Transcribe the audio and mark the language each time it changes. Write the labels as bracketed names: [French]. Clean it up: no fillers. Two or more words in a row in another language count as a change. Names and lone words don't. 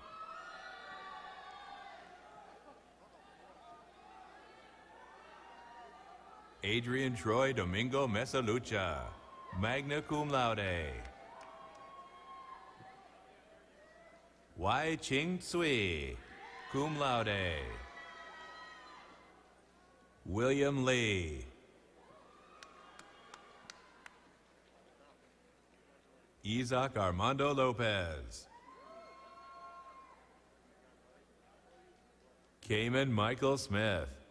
[English] Adrian Troy Domingo Mesalucha, [Latin] magna cum laude. [English] Wai Ching Tsui, [Latin] cum laude. [English] William Lee. Isaac Armando Lopez. Cayman Michael Smith.